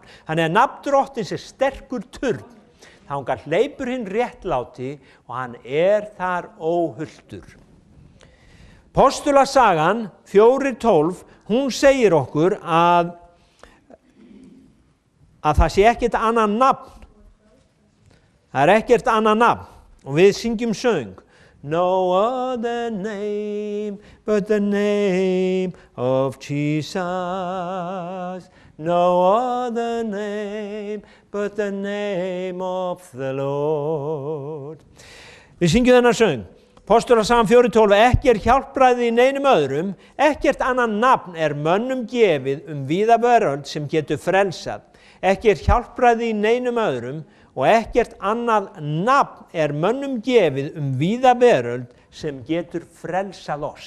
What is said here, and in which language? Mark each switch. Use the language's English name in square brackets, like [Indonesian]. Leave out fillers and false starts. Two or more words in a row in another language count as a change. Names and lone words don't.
[Icelandic] Þannig að nafn drottins sterkur turn, þangað hleypur hinn réttláti og hann þar óhulltur. Postulasagan 4:12, hún segir okkur að það sé ekkert annað nafn. Það ekkert annað nafn. Og við syngjum söng. [English] No other name but the name of Jesus. No other name but the name of the Lord. [Icelandic] Við syngjum þennan söng. Postulasagan 4:12, ekki hjálpræði í neinum öðrum, ekkert annað nafn mönnum gefið víða veröld sem getur frelsað. Ekki hjálpræði í neinum öðrum og ekkert annað nafn mönnum gefið víða veröld sem getur frelsað oss.